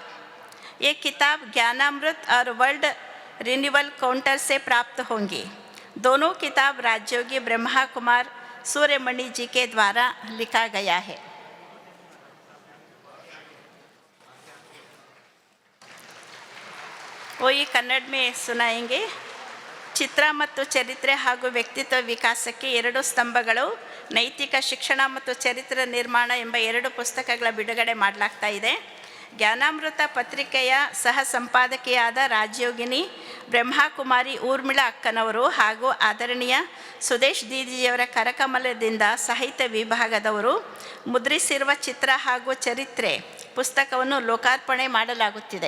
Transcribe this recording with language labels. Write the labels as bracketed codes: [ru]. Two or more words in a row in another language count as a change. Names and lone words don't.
[hi] ये किताब ज्ञानामृत और वर्ल्ड रिन्यूअल काउंटर से प्राप्त होंगी। दोनों किताब राजयोगी ब्रह्मा कुमार सूर्यमणि जी के द्वारा लिखा गया है। वो ये कन्नड़ में सुनाएंगे। [kn] ಚಿತ್ರ ಮತ್ತು ಚರಿತ್ರೆ ಹಾಗೂ ವ್ಯಕ್ತಿತ್ವ ವಿಕಾಸಕ್ಕೆ 2 ಸ್ತಂಭಗಳು ನೈತಿಕ ಶಿಕ್ಷಣ ಮತ್ತು ಚರಿತ್ರೆ ನಿರ್ಮಾಣ ಎಂಬ 2 ಪುಸ್ತಕಗಳ ಬಿಡುಗಡೆ ಮಾಡಲಾಗ್ತಾ ಇದೆ। ಜ್ಞಾನಾಮೃತ ಪತ್ರಿಕೆಯ ಸಹ ಸಂಪಾದಕಿಯಾದ ರಾಜಯೋಗಿನಿ ಬ್ರಹ್ಮಕುಮಾರಿ ಊರ್ಮಿಳಾ ಅಕ್ಕನವರು ಹಾಗೂ ಆದರಣೀಯ ಸುದೇಶ್ ದೀದಿಯವರ ಕರಕಮಲದಿಂದ ಸಾಹಿತ್ಯ ವಿಭಾಗದವರು ಮುದ್ರಿಸಿರುವ ಚಿತ್ರ ಹಾಗೂ ಚರಿತ್ರೆ ಪುಸ್ತಕವನ್ನು ಲೋಕಾರ್ಪಣೆ ಮಾಡಲಾಗುತ್ತಿದೆ।